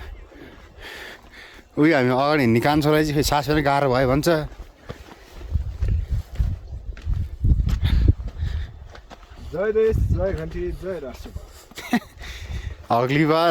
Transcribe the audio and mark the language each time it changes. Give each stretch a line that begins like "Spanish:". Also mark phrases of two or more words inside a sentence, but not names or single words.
Nepali: उयो हामी अगाडि हिँड्ने कान्छोलाई चाहिँ सास फेर्न गाह्रो भयो भन्छ जय देश जय घन्टी जय राष्ट्र
Hindi: अगली बार